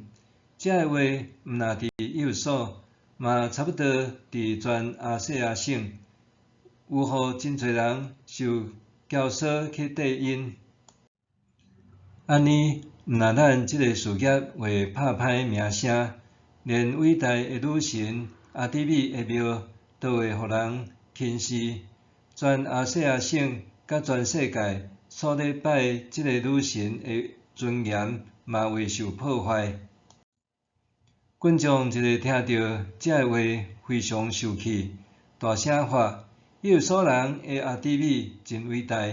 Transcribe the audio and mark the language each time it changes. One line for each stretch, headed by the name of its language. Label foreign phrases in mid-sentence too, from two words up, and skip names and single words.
Min Nan Chinese: 这个话毋若伫以弗所，嘛差不多伫全亚细亚省，有互真侪人受教唆去缀因。安尼，毋若咱即个事业会拍歹名声，连伟大诶女神阿底米诶庙都会互人轻视。全亚细亚省甲全世界所咧拜即个女神诶尊严嘛会受破坏。群众一个听到这个话，非常受气，大声喊：以弗所人诶阿底米真伟大！